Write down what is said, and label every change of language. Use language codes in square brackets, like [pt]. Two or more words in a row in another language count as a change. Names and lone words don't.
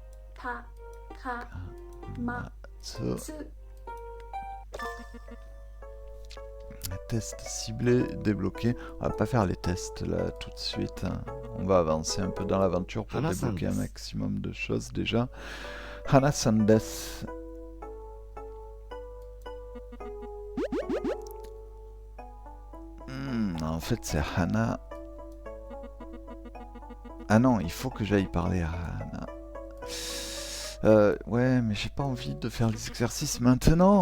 [fr] Takamatsu. Test ciblé, débloqué. On va pas faire les tests là tout de suite. On va avancer un peu dans l'aventure pour débloquer un maximum de choses déjà. [ja] ハナさんです. [fr] En fait, c'est Hana. Ah non, il faut que j'aille parler à Hana. Ouais, mais j'ai pas envie de faire les exercices maintenant.